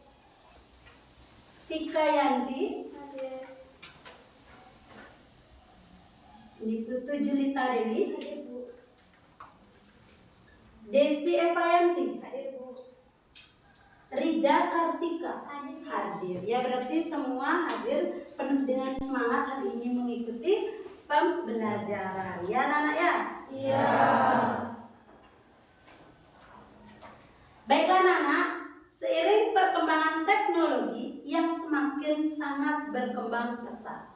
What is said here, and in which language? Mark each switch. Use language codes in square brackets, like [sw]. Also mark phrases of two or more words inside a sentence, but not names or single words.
[id] Tika Yanti. Hadir. Niputu Julita Dewi. Hadir, Bu. Desi Evayanti. Hadir, Bu. Rida Kartika. Hadir. Hadir. Ya, berarti semua hadir penuh dengan semangat hari ini mengikuti pembelajaran. Ya anak-anak ya? Iya. Baiklah anak-anak, seiring perkembangan teknologi yang semakin sangat berkembang pesat.